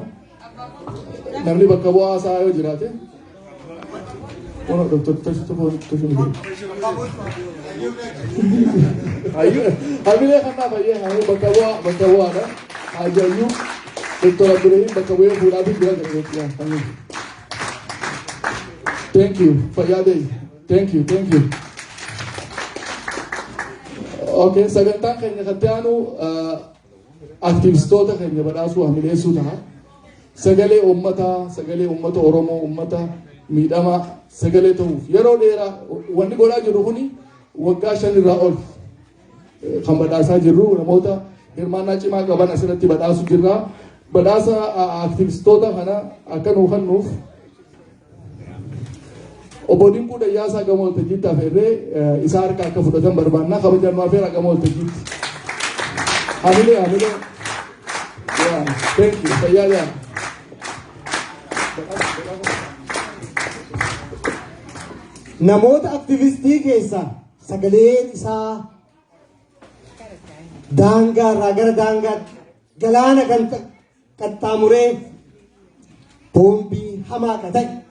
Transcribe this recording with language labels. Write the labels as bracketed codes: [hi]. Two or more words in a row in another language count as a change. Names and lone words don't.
[om] Namni bakka bu'aa isaa yoo jiraate ono doktor hamilee kanaaf hayyee bakka bu'aadha. Hajayyuu doktor Abdurrahim bakka bu'ee fuudhaatiin jira jedhameetti. [en] Thank you. Fayyadee. Thank you. [om] Okay, sagantaan keenya kattiyaanu aktivistoota keenya badhaasuu hamileessuu ta'a. Sagalee uummata Oromoo, uummata miidhamaa sagalee ta'uuf yeroo dheeraa wanni godhaa jirru kuni waggaa 5 irraa ol kan badhaasaa jirru namoota hirmaannaa cimaa qaban asirratti badhaasu jirra. Badhaasa aktivistoota kana akka nuu kennuuf obbo Dinquu Dayyaasaa gama waltajjiitti afeerree isaa harka akka fudhatan barbaannaa kabajaan nu afeera gama waltajjiitti. Hamilee. [en] Thank you. [om] Fayyaa. Namoota aktivistii keessaa sagaleen isaa daangaa irraa gara daangaa galaana kan qaxxaamuree boombii hamaa akka ta'e